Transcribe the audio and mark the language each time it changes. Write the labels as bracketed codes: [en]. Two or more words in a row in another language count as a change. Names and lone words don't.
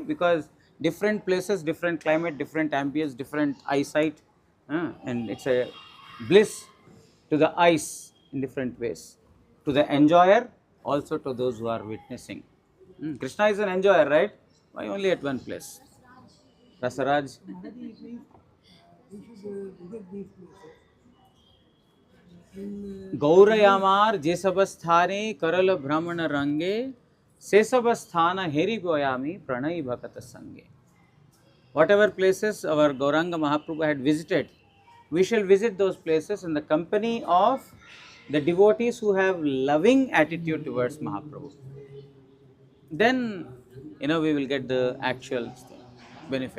[en] Because different places, different climate, different ambience, different eyesight, and it's a bliss to the eyes in different ways, to the enjoyer, also to those who are witnessing. Krishna is an enjoyer, right? Why only at one place? Rasaraj. Maharaji, it means we should visit these places. In [bn] গৌরআমার যে সব স্থানে করল ভ্রমণ রঙ্গে সে সব স্থান হেরি গোআমি প্রণয় ভকত সঙ্গে. [en] Whatever places our Gauranga Mahaprabhu had visited, we shall visit those places in the company of the devotees who have loving attitude towards Mahaprabhu. Then we will get the actual benefit.